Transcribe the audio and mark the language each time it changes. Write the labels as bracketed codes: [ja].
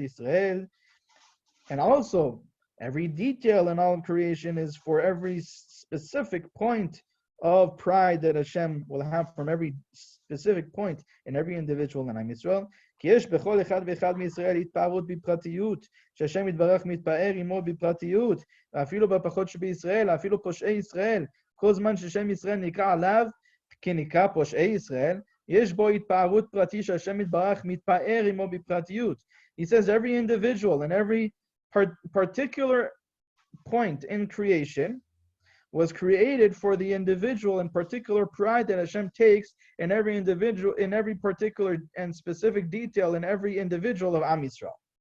[en] And also, every detail in all of creation is for every specific point of pride that Hashem will have from every specific point in every individual in Am Yisrael. [he] כי יש בכל אחד ואחד מישראל התפארות בפרטיות, שהשם יתברך מתפאר עמו בפרטיות, ואפילו בפחות שבישראל, אפילו פושעי ישראל, כל זמן ששם ישראל נקרא עליו, כנקרא פושעי ישראל, יש בו התפארות פרטי שהשם יתברך מתפאר עמו בפרטיות. [en] He says every individual and every particular point in creation was created for the individual and particular pride that Hashem takes in every individual, in every particular and specific detail in every individual of Am Yisrael.